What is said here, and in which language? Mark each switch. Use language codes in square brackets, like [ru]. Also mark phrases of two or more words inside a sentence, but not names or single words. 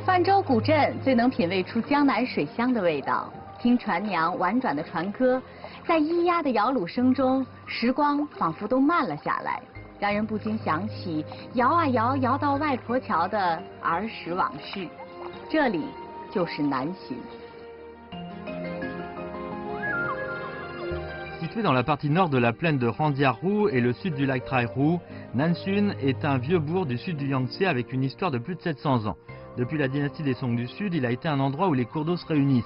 [zh] 泛舟古镇最能品味出江南水乡的味道，听船娘婉转的船歌，在咿呀的摇橹声中，时光仿佛都慢了下来，让人不禁想起摇啊摇，摇到外婆桥的儿时往事。这里就是南浔。 [fr] Situé dans la partie nord de la plaine de Randiarou et le sud du lac Traihu, Nansun est un vieux bourg du sud du Yangtze avec une histoire de plus de 700 ans. Depuis la dynastie des Song du Sud, il a été un endroit où les cours d'eau se réunissent.